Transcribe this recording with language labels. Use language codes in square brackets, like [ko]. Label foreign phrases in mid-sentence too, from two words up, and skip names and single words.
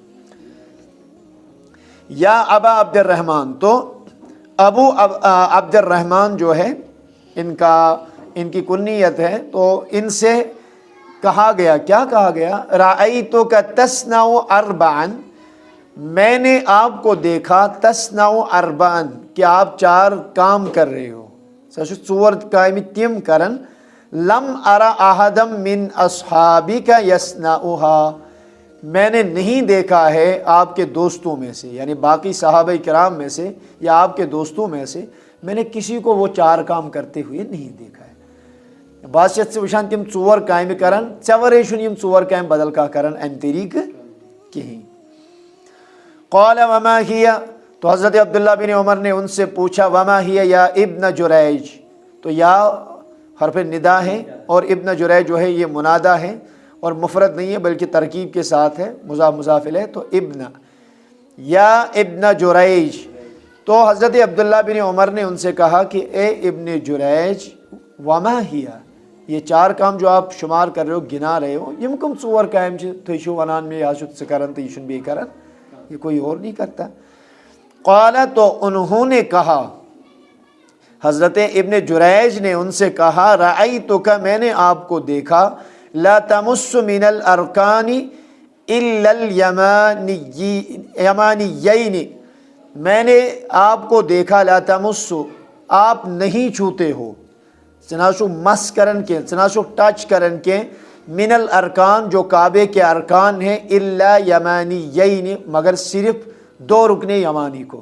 [ar] یا ابا عبد الرحمن، [ur] تو ابو عبد الرحمن جو ہے ان کی کنیت ہے، تو ان سے کہا گیا، کیا کہا گیا، [ar] رأیتک تصنع اربعا، [ur] میں نے آپ کو دیکھا، [ar] تصنع اربعا، [ur] کہ آپ 4 کام کر رہے ہو، [ks] ژور کامہِ تِم کرن، [ar] لم ارى احدم من اصحابک یصنعها، [ur] میں نے نہیں دیکھا ہے آپ کے دوستوں میں سے، یعنی باقی صحابہ کرام میں سے یا آپ کے دوستوں میں سے میں نے کسی کو وہ 4 کام کرتے ہوئے نہیں دیکھا ہے۔ [ks] بادشاہ سے وشان تم 4 کامہِ کرن، ژےٚ ورٲے چھُنہٕ یِم 4 کامہِ بدل کانٛہہ کرن امہِ طریقہٕ کہیٖنۍ۔ [ar] قال وما ہی، [ur] تو حضرت عبداللہ بن عمر نے ان سے پوچھا، [ar] وما ہی یا ابن جریج، [ur] تو یا حرف ندا ہے اور ابن جریج جو ہے یہ منادہ ہے اور مفرد نہیں ہے بلکہ ترکیب کے ساتھ ہے، مضاف مضاف الیہ، تو ابن، یا ابن جریج، تو حضرت عبداللہ بن عمر نے ان سے کہا کہ اے ابن جریج، [ar] وما ہی، [ur] یہ 4 کام جو آپ شمار کر رہے ہو، گنا رہے ہو، [ks] یم کم 4 کام چھِ تُہۍ چھِو ونان مےٚ یہِ چھُ ژٕ کران تہٕ یہِ چھُنہٕ بیٚیہِ کران، [ur] یہ کوئی اور نہیں کرتا۔ قال، تو انہوں نے کہا، حضرت ابن جریج نے ان سے کہا، رأیتک، میں نے آپ کو دیکھا، [ar] لا تمس من الارکان الا الیمانیین، [ur] میں نے آپ کو دیکھا، [ar] لا تمس، [ur] آپ نہیں چھوتے ہو، [ks] چناسو مس کرن کے، چناسو ٹچ کرن کے، [ar] من الارکان، [ur] جو کعبے کے ارکان ہیں، [ar] الا یمانیین، [ur] مگر صرف 2 رکن یمانی کو۔